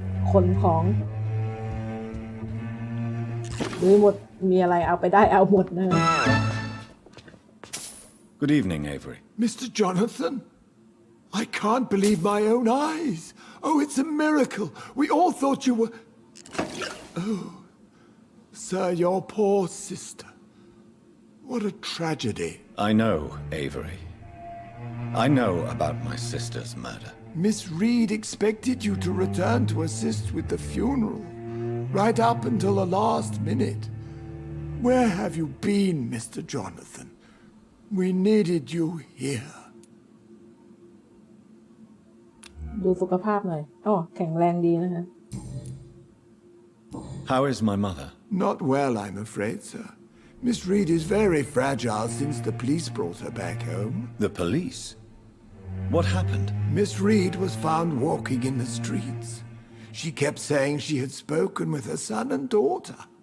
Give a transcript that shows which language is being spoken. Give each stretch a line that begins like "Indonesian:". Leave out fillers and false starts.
Thai: ขนของหรือหมดมีอะไรเอาไปได้เอาหมดนะ
English: Good evening, Avery. Mr. Jonathan, I can't believe my own eyes. Oh, it's a miracle. We all thought you were... Oh, sir, your poor sister. What a tragedy. I know, Avery. I know about my sister's murder. Miss Reed expected you to return to assist with the funeral, right up until the last minute. Where have you been, Mr. Jonathan? We needed you here.
Thai: ดูสุขภาพหน่อยอ๋อแข็งแรงดีนะคะ
English: How is my mother? Not well, I'm afraid, sir. Miss Reed is very fragile since the police brought her back home. The police? What happened? Miss Reed was found walking in the streets. She kept saying she had spoken with her son and daughter.